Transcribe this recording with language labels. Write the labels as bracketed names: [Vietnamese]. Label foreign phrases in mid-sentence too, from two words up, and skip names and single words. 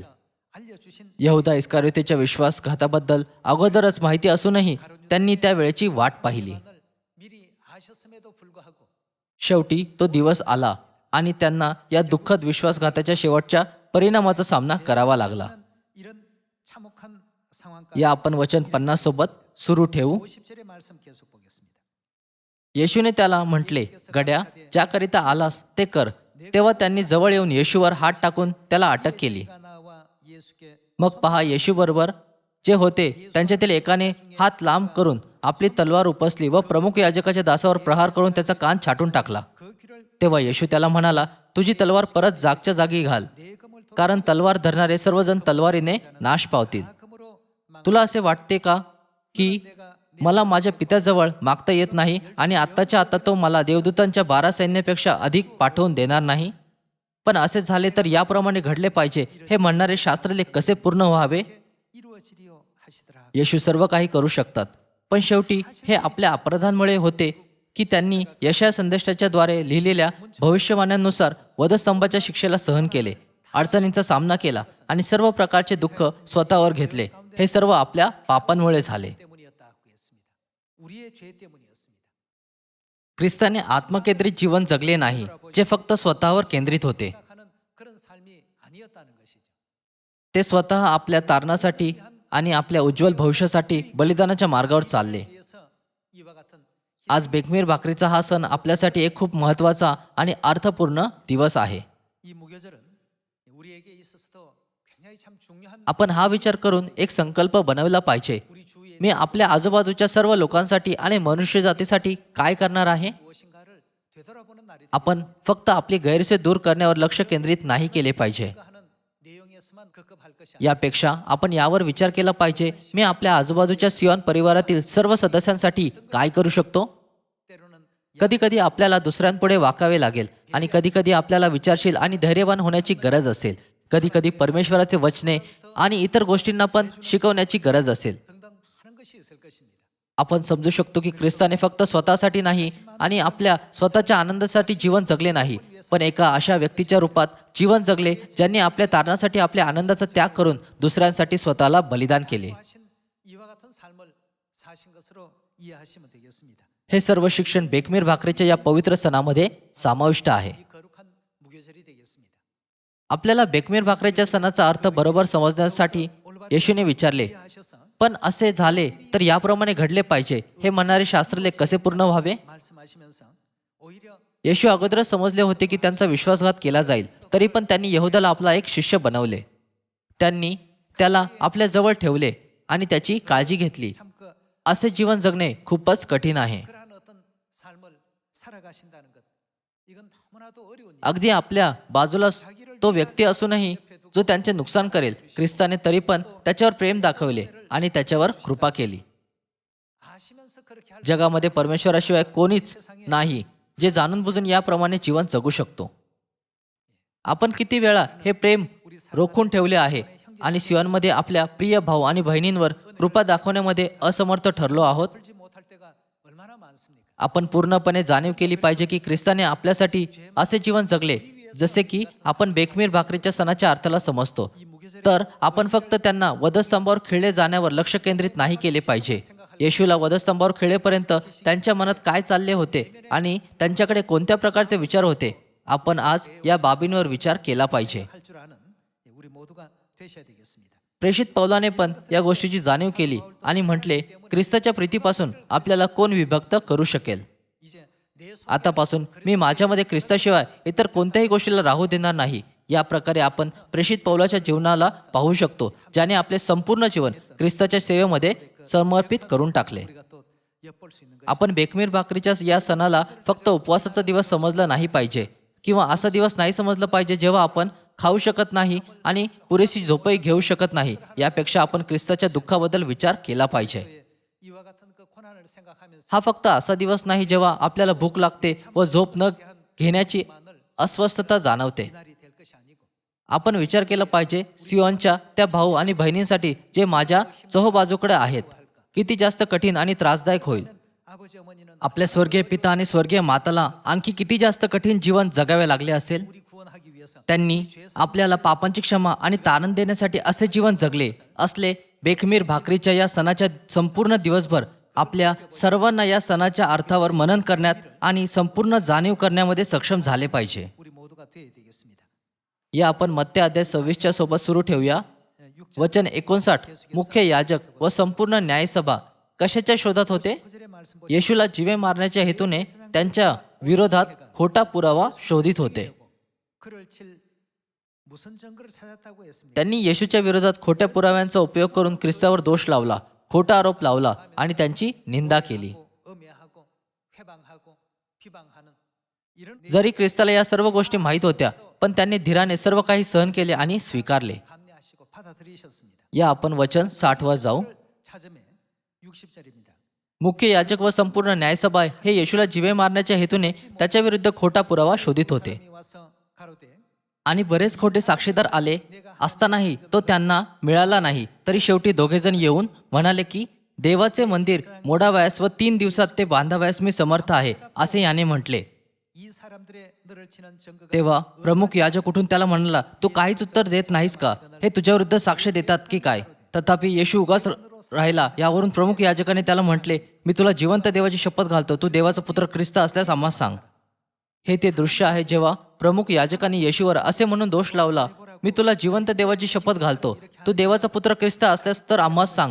[Marathi] यहुदा इस्करियोतीच्या विश्वासघाताबद्दल अगोदरच माहिती असूनही त्यांनी त्या वेळेची वाट पाहिली. शेवटी तो दिवस आला आणि त्यांना या दुःखद विश्वासघाताच्या शेवटच्या परिणामाचा सामना करावा लागला. [Korean] 이런 참혹한 상황까지 [Marathi] या आपण वचन 50 सोबत सुरू ठेवू. [Korean] 50절의 말씀 계속 보겠습니다. [Marathi] येशूने त्याला म्हटले, गड्या, ज्याकरिता आलास ते कर. तेव्हा त्यांनी जवळ येऊन येशूवर हात टाकून त्याला अटक केली. [Korean] 그가 나와 예수께 [Marathi] मग पहा, येशूबरोबर जे होते त्यांच्यातील एकाने हात लांब करून आपली तलवार उपसली व प्रमुख याजकाच्या दासावर प्रहार करून त्याचा कान छाटून टाकला. [Korean] 그 귀를 [Marathi] तेव्हा येशू त्याला म्हणाला, तुझी तलवार परत जागच्या जागी घाल, [Korean] 내 검을 [Marathi] कारण तलवार धरणारे सर्वजण तलवारीने नाश पावतील. [Korean] 검으로 [Marathi] तुला असे वाटते का की मला माझ्या पित्याजवळ मागता येत नाही आणि आत्ताच्या आता तो मला देवदूतांच्या 12 सैन्यापेक्षा अधिक पाठवून देणार नाही? पण असे झाले तर याप्रमाणे घडले पाहिजे हे म्हणणारे शास्त्रलेख कसे पूर्ण व्हावे? [Korean] 이루어지리요 하시더라. [Marathi] येशू सर्व काही करू शकतात, पण शेवटी हे आपल्या अपराधांमुळे होते की त्यांनी यशाया संदेशाच्या द्वारे लिहिलेल्या भविष्यवाण्यांनुसार वधस्तंभाच्या शिक्षेला सहन केले, अडचणींचा सामना केला आणि सर्व प्रकारचे दुःख स्वतःवर घेतले. हे सर्व आपल्या पापांमुळे झाले. [Korean] 때문이었다고 했습니다. 우리의 죄 때문이었습니다. [Marathi] ख्रिस्ताने आत्मकेंद्रित जीवन जगले नाही, जे फक्त स्वतःवर केंद्रित होते. [Korean] 생각하는 그런 삶이 아니었다는 것이죠. [Marathi] ते स्वतः आपल्या तारणासाठी आणि आपल्या उज्ज्वल भविष्यासाठी बलिदानाच्या मार्गावर चालले. [Korean] 그래서 이와 같은 [Marathi] आज बेखमीर भाकरीचा हा सण आपल्यासाठी एक खूप महत्त्वाचा आणि अर्थपूर्ण दिवस आहे. [Korean] 이 무교절은 우리에게 있어서도 굉장히 참 중요한 [Marathi] आपण हा विचार करून एक संकल्प बनवला पाहिजे. [Korean] 우리 주위에 [Marathi] मी आपल्या आजूबाजूच्या सर्व लोकांसाठी आणि मनुष्य जातीसाठी काय करणार आहे? [Korean] 무엇인가를 되돌아보는 날이 [Marathi] आपण फक्त आपली गैरसोय दूर करण्यावर लक्ष केंद्रित नाही केले पाहिजे. [Korean] 하는 내용에서만 급급할 것이 [Marathi] यापेक्षा आपण यावर विचार केला पाहिजे, मी आपल्या आजूबाजूच्या सियोन परिवारातील सर्व सदस्यांसाठी काय करू शकतो? [Korean] 때로는 [Marathi] कधी कधी आपल्याला दुसऱ्यांपुढे वाकावे लागेल आणि कधी कधी आपल्याला विचारशील आणि धैर्यवान होण्याची गरज असेल. कधी कधी परमेश्वराचे वचने आणि इतर गोष्टींना पण शिकवण्याची गरज असेल. [Korean] 등등 하는 것이 있을 것입니다. [Marathi] आपण समजू शकतो की ख्रिस्ताने फक्त स्वतःसाठी नाही आणि आपल्या स्वतःच्या आनंदासाठी जीवन जगले नाही, पण एका अशा व्यक्तीच्या रूपात जीवन जगले ज्यांनी आपल्या तारणासाठी आपल्या आनंदाचा त्याग करून दुसऱ्यांसाठी स्वतःला बलिदान केले. [Korean] 하신 이와 같은 삶을 사신 것으로 이해하시면 되겠습니다. [Marathi] हे सर्व शिक्षण बेखमीर भाकरीच्या या पवित्र सणामध्ये समाविष्ट आहे. [Korean] 이 거룩한 무교절이 되겠습니다. [Marathi] आपल्याला बेखमीर भाकरीच्या सणाचा अर्थ बरोबर समजण्यासाठी येशूने विचारले, [Korean] 이해하셔서 [Marathi] पण असे झाले तर याप्रमाणे घडले पाहिजे हे म्हणणारे शास्त्रलेख कसे पूर्ण व्हावे? [Korean] 말씀하시면서 오히려 [Marathi] येशू अगोदरच समजले होते की त्यांचा विश्वासघात केला जाईल, तरी पण त्यांनी यहुदाला आपला एक शिष्य बनवले. त्यांनी त्याला आपल्या जवळ ठेवले आणि त्याची काळजी घेतली. [Korean] 참 [Marathi] असे जीवन जगणे खूपच कठीण आहे. [Korean] 그러한 어떤 삶을 살아가신다는 것 이건 너무나도 어려운 일. [Marathi] अगदी आपल्या बाजूला तो व्यक्ती असूनही जो त्यांचे नुकसान करेल, ख्रिस्ताने तरी पण त्याच्यावर प्रेम दाखवले आणि त्याच्यावर कृपा केली. [Korean] 아시면서 그렇게 할 [Marathi] जगामध्ये परमेश्वराशिवाय कोणीच नाही जे जाणून बुजून याप्रमाणे जीवन जगू शकतो. आपण किती वेळा हे प्रेम रोखून ठेवले आहे आणि सियोनमध्ये आपल्या प्रिय भाऊ आणि बहिणींवर कृपा दाखवण्यामध्ये असमर्थ ठरलो आहोत. [Korean] 풀지 못할 때가 얼마나 많습니까? [Marathi] आपण पूर्णपणे जाणीव केली पाहिजे की ख्रिस्ताने आपल्यासाठी असे जीवन जगले जसे की आपण बेखमीर भाकरीच्या सणाच्या अर्थाला समजतो. तर आपण फक्त त्यांना वधस्तंभावर खिळले जाण्यावर लक्ष केंद्रित नाही केले पाहिजे. येशूला वधस्तंभावर खिळेपर्यंत त्यांच्या मनात काय चालले होते आणि त्यांच्याकडे कोणत्या प्रकारचे विचार होते, आपण आज या बाबींवर विचार केला पाहिजे. [Korean] 할 줄 아는 우리 모두가 되셔야 되겠습니다. [Marathi] प्रेषित पौलाने पण या गोष्टीची जाणीव केली आणि म्हटले, ख्रिस्ताच्या प्रीतीपासून आपल्याला कोण विभक्त करू शकेल? [Korean] 이제 내 [Marathi] आतापासून मी माझ्यामध्ये ख्रिस्ताशिवाय इतर कोणत्याही गोष्टीला राहू देणार नाही. या प्रकारे आपण प्रेषित पौलाच्या जीवनाला पाहू शकतो, ज्याने आपले संपूर्ण जीवन ख्रिस्ताच्या सेवेमध्ये समर्पित करून टाकले. [Korean] 우리가 또 엿볼 수 있는 것. [Marathi] आपण बेखमीर भाकरीच्या या सणाला फक्त उपवासाचा दिवस समजला नाही पाहिजे किंवा असा दिवस नाही समजला पाहिजे जेव्हा आपण खाऊ शकत नाही आणि पुरेशी झोपही घेऊ शकत नाही. यापेक्षा आपण ख्रिस्ताच्या दुःखाबद्दल विचार केला पाहिजे. [Korean] 이와 같은 그 고난을 생각하면서 [Marathi] हा फक्त असा दिवस नाही जेव्हा आपल्याला भूक लागते व झोप न घेण्याची अस्वस्थता जाणवते. [Korean] 날이 될 것이 아니고 [Marathi] आपण विचार केला पाहिजे सियोनच्या त्या भाऊ आणि बहिणींसाठी जे माझ्या चोहोबाजूकडे आहेत, किती जास्त कठीण आणि त्रासदायक होईल. [Korean] 아버지 어머니는 [Marathi] आपल्या स्वर्गीय पिता आणि स्वर्गीय माताला आणखी किती जास्त कठीण जीवन जगावे लागले असेल. [Korean] 우리 구원하기 위해서 [Marathi] त्यांनी आपल्याला पापांची क्षमा आणि तारण देण्यासाठी असे जीवन जगले असले. बेखमीर भाकरीच्या या सणाच्या संपूर्ण दिवसभर आपल्या सर्वांना या सणाच्या अर्थावर मनन करण्यात आणि संपूर्ण जाणीव करण्यामध्ये सक्षम झाले पाहिजे. [Korean] 우리 모두 되어야 되겠습니다. [Marathi] या आपण मत्ते अध्याय 26च्या सोबत सुरू ठेवूया. [Korean] 6절 [Marathi] वचन 59. मुख्य याजक व संपूर्ण न्यायसभा कशाच्या शोधात होते? [Korean] 9절의 말씀 보시면 [Marathi] येशूला जीवे मारण्याच्या हेतूने त्यांच्या विरोधात खोटा पुरावा शोधित होते. [Korean] 그를 칠 무슨 증거를 찾았다고 했습니까? [Marathi] त्यांनी येशूच्या विरोधात खोट्या पुराव्यांचा उपयोग करून ख्रिस्तावर दोष लावला, खोटा आरोप लावला आणि त्यांची निंदा केली. [Korean] 음해하고 회방하고 비방하는 이런 [Marathi] जरी ख्रिस्ताला या सर्व गोष्टी माहीत होत्या, पण त्यांनी धीराने सर्व काही सहन केले आणि स्वीकारले. [Korean] 감내하시고 받아들이셨습니다. [Marathi] या आपण वचन 60 वर जाऊ. [Korean] 찾음에 60절입니다. [Marathi] मुख्य याजक व संपूर्ण न्यायसभा हे येशूला जीवे मारण्याच्या हेतूने त्याच्या विरुद्ध खोटा पुरावा शोधित होते. [Korean] 와서 가로되 [Marathi] आणि बरेच खोटे साक्षीदार आले असतानाही तो त्यांना मिळाला नाही. तरी शेवटी दोघेजण येऊन म्हणाले की देवाचे मंदिर मोडावयास व 3 दिवसात ते बांधावयास मी समर्थ आहे, असे याने म्हटले. [Korean] 이 사람들의 너를 치는 증거가 [Marathi] तेव्हा प्रमुख याजक उठून त्याला म्हणाला, तू काहीच उत्तर देत नाहीस का? हे तुझ्याविरुद्ध साक्ष देतात की काय? तथापि येशू उगाच राहिला. यावरून प्रमुख याजकाने त्याला म्हटले, मी तुला जिवंत देवाची शपथ घालतो, तू देवाचा पुत्र ख्रिस्त असल्यास आम्हाला सांग. हे ते दृश्य आहे जेव्हा प्रमुख याजकांनी येशूवर असे म्हणून दोष लावला, मी तुला जिवंत देवाची शपथ घालतो, तू देवाचा पुत्र ख्रिस्त असल्यास तर आम्हाला सांग.